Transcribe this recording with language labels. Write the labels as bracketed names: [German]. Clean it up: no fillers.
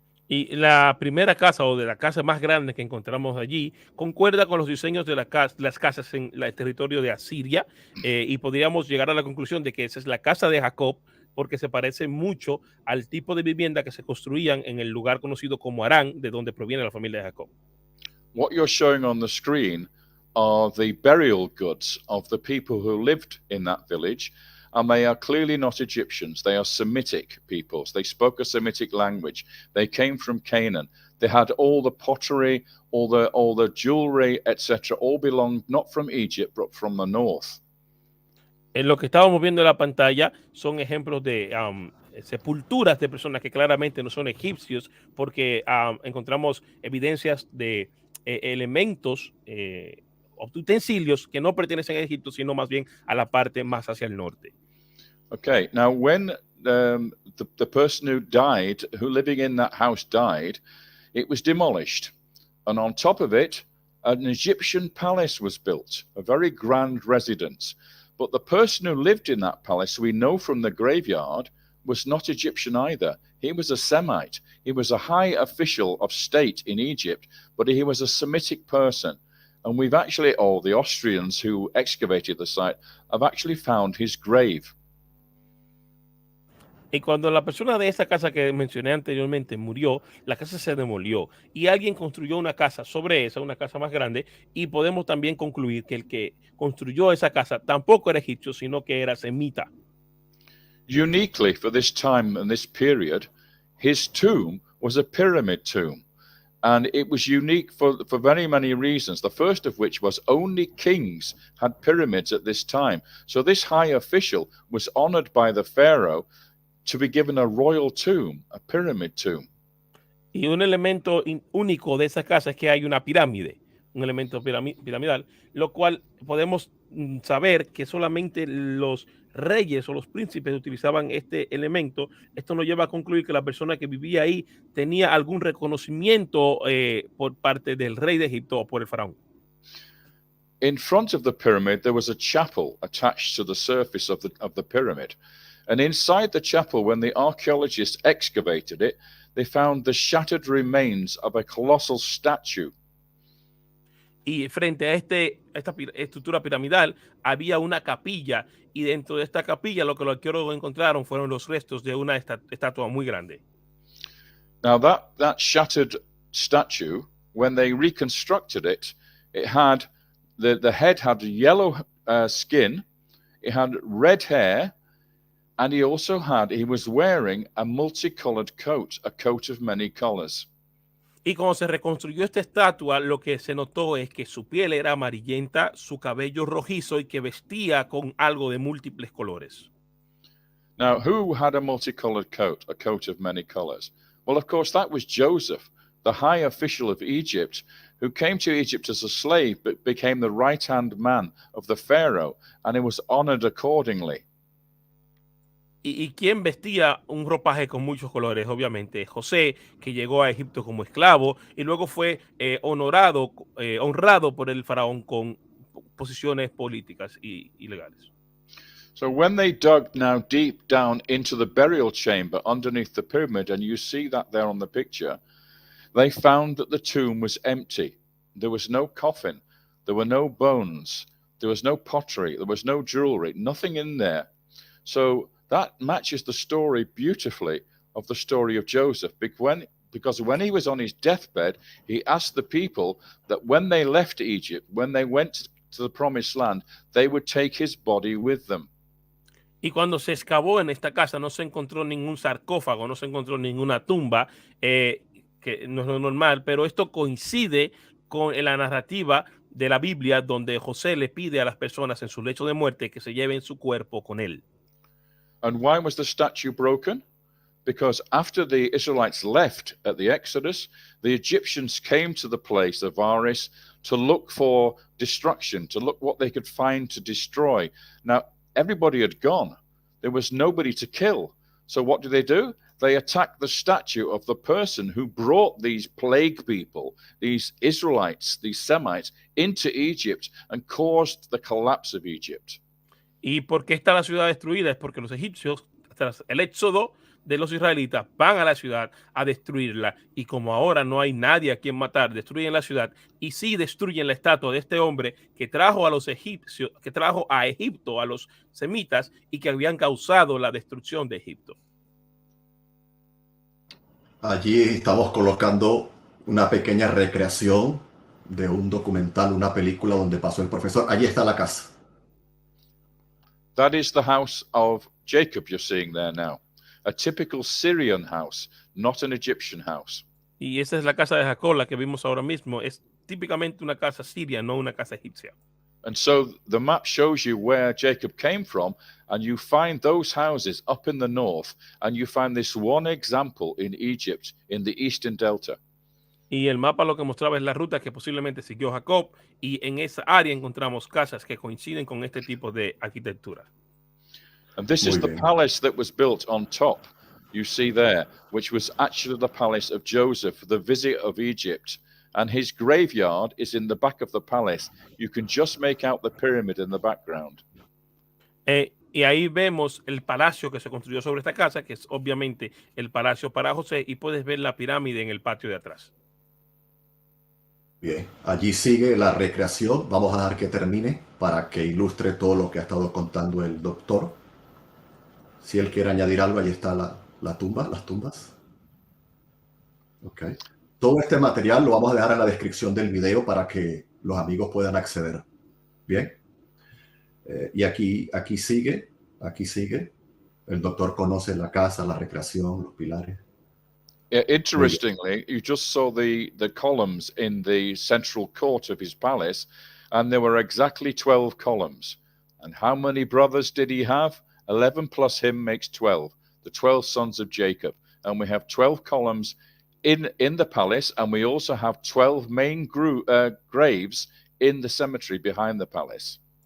[Spanish] Y la primera casa, o de la casa más grande que encontramos allí, concuerda con los diseños de las casas en el territorio de Asiria, y podríamos llegar a la conclusión de que esa es la casa de Jacob, porque se parece mucho al tipo de vivienda que se construían en el lugar conocido como Harán, de donde proviene la familia de Jacob. [English] What you're showing on the screen are the burial goods of the people who lived in that village, and they are clearly not Egyptians. They are Semitic peoples. They spoke a Semitic language. They came from Canaan. They had all the pottery, all the jewelry, etc. All belonged not from Egypt, but from the north. [Spanish] En lo que estábamos viendo en la pantalla son ejemplos de sepulturas de personas que claramente no son egipcios, porque encontramos evidencias de elementos, utensilios que no pertenecen a Egipto, sino más bien a la parte más hacia el norte. [English] Okay, now when the person who died, who living in that house died, it was demolished. And on top of it, an Egyptian palace was built, a very grand residence. But the person who lived in that palace, we know from the graveyard, was not Egyptian either. He was a Semite. He was a high official of state in Egypt, but he was a Semitic person. And we've actually, or the Austrians who excavated the site, have actually found his grave. [Spanish] Y cuando la persona de esa casa que mencioné anteriormente murió, la casa se demolió y alguien construyó una casa sobre esa, una casa más grande, y podemos también concluir que el que construyó esa casa tampoco era egipcio, sino que era semita. [English] Uniquely for this time and this period, his tomb was a pyramid tomb. And it was unique for very many reasons. The first of which was only kings had pyramids at this time. So this high official was honored by the pharaoh to be given a royal tomb, a pyramid tomb. [Spanish] Y un elemento único de esa casa es que hay una pirámide, un elemento piramidal, lo cual podemos saber que solamente los reyes o los príncipes utilizaban este elemento. Esto nos lleva a concluir que la persona que vivía ahí tenía algún reconocimiento por parte del rey de Egipto o por el faraón. [English] In front of the pyramid, there was a chapel attached to the surface of the pyramid. And inside the chapel, when the archaeologists excavated it, they found the shattered remains of a colossal statue. [Spanish] Y frente a esta estructura piramidal había una capilla, y dentro de esta capilla lo que los arqueólogos encontraron fueron los restos de una estatua muy grande. [English] Now that shattered statue, when they reconstructed it, it had the head had yellow skin, it had red hair, and he was wearing a multicolored coat, a coat of many colors. [Spanish] Y cuando se reconstruyó esta estatua, lo que se notó es que su piel era amarillenta, su cabello rojizo y que vestía con algo de múltiples colores. [English] Now, who had a multicolored coat, a coat of many colors? Well, of course, that was Joseph, the high official of Egypt, who came to Egypt as a slave but became the right-hand man of the Pharaoh, and he was honored accordingly. [Spanish] ¿Y quién vestía un ropaje con muchos colores? Obviamente José, que llegó a Egipto como esclavo y luego fue honrado por el faraón con posiciones políticas y legales. [English] So when they dug now deep down into the burial chamber underneath the pyramid, and you see that there on the picture, they found that the tomb was empty. There was no coffin, there were no bones, there was no pottery, there was no jewelry, nothing in there. So that matches the story beautifully of the story of Joseph, because when he was on his deathbed, he asked the people that when they left Egypt, when they went to the promised land, they would take his body with them. [Spanish] Y cuando se excavó en esta casa no se encontró ningún sarcófago, no se encontró ninguna tumba, que no es lo normal, pero esto coincide con la narrativa de la Biblia, donde José le pide a las personas en su lecho de muerte que se lleven su cuerpo con él. [English] And why was the statue broken? Because after the Israelites left at the Exodus, the Egyptians came to the place of Aris to look for destruction, to look what they could find to destroy. Now, everybody had gone. There was nobody to kill. So what do? They attacked the statue of the person who brought these plague people, these Israelites, these Semites, into Egypt and caused the collapse of Egypt. [Spanish] ¿Y por qué está la ciudad destruida? Es porque los egipcios, tras el éxodo de los israelitas, van a la ciudad a destruirla. Y como ahora no hay nadie a quien matar, destruyen la ciudad y sí destruyen la estatua de este hombre que trajo a los egipcios, que trajo a Egipto a los semitas y que habían causado la destrucción de Egipto. Allí estamos colocando una pequeña recreación de un documental, una película donde pasó el profesor. Allí está la casa. [English] That is the house of Jacob you're seeing there now. A typical Syrian house, not an Egyptian house. [Spanish] Y esa es la casa de Jacob, la que vimos ahora mismo. Es típicamente una casa siria, no una casa egipcia. [English] And so the map shows you where Jacob came from, and you find those houses up in the north, and you find this one example in Egypt, in the eastern delta. [Spanish] Y el mapa lo que mostraba es la ruta que posiblemente siguió Jacob, y en esa área encontramos casas que coinciden con este tipo de arquitectura. [English] And this is the palace that was built on top, you see there, which was actually the palace of Joseph, the vizier of Egypt. And his graveyard is in the back of the palace. You can just make out the pyramid in the background. [Spanish] Y ahí vemos el palacio que se construyó sobre esta casa, que es obviamente el palacio para José, y puedes ver la pirámide en el patio de atrás. Bien, allí sigue la recreación. Vamos a dejar que termine para que ilustre todo lo que ha estado contando el doctor. Si él quiere añadir algo, ahí está la tumba, las tumbas. Ok. Todo este material lo vamos a dejar en la descripción del video para que los amigos puedan acceder. Bien. Y aquí sigue. El doctor conoce la casa, la recreación, los pilares. [English] Interestingly, you just saw the columns in the central court of his palace, and there were exactly 12 columns. And how many brothers did he have? 11 plus him makes 12. The 12 sons of Jacob. And we have 12 columns in the palace, and we also have 12 main graves in the cemetery behind the palace.